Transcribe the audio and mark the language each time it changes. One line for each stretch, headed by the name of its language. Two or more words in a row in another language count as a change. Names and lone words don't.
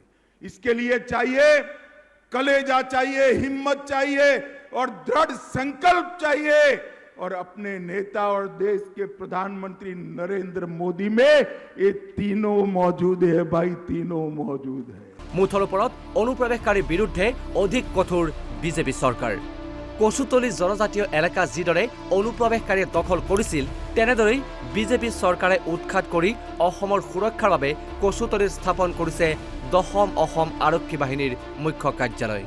Hindi: इसके लिए चाहिए कलेजा चाहिए, हिम्मत चाहिए और दृढ़ संकल्प चाहिए। और अपने नेता और देश के प्रधानमंत्री नरेंद्र मोदी में ये तीनों मौजूद है भाई, तीनों मौजूद है।
Assamese: মুঠৰ ওপৰত অনুপ্ৰৱেশকাৰীৰ বিৰুদ্ধে অধিক কঠোৰ বিজেপি চৰকাৰ। কচুতলী জনজাতীয় এলেকা যিদৰে অনুপ্ৰৱেশকাৰীয়ে দখল কৰিছিল, তেনেদৰেই বিজেপি চৰকাৰে উৎখাত কৰি অসমৰ সুৰক্ষাৰ বাবে কচুতলীত স্থাপন কৰিছে 10ম অসম আৰক্ষী বাহিনীৰ মুখ্য কাৰ্যালয়।